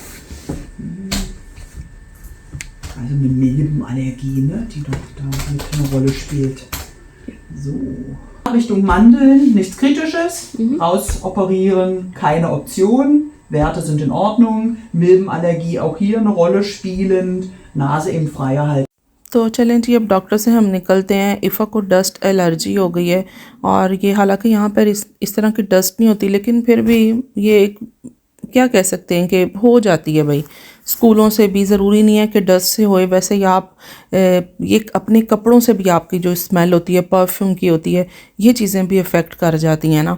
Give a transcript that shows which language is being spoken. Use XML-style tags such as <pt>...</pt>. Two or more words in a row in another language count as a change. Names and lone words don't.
<de>Also eine Milbenallergie, ne, die doch da mit eine Rolle spielt. So. Richtung Mandeln, nichts Kritisches. Rausoperieren, keine Option. Werte sind in Ordnung. Milbenallergie auch hier eine Rolle spielend. Nase eben frei halten.</de> <hi>तो चलें जी, अब डॉक्टर से हम निकलते हैं। इफ़ा को</hi> <en>dust allergy</en> <hi>हो गई है, और ये हालांकि यहाँ पर इस तरह की डस्ट नहीं होती, लेकिन फिर भी ये एक क्या कह सकते हैं कि हो जाती है भाई। स्कूलों से भी ज़रूरी नहीं है कि डस्ट से होए, वैसे ही आप ये अपने कपड़ों से भी आपकी जो स्मेल होती है, परफ्यूम की होती है, ये चीज़ें भी अफेक्ट कर जाती हैं ना।</hi>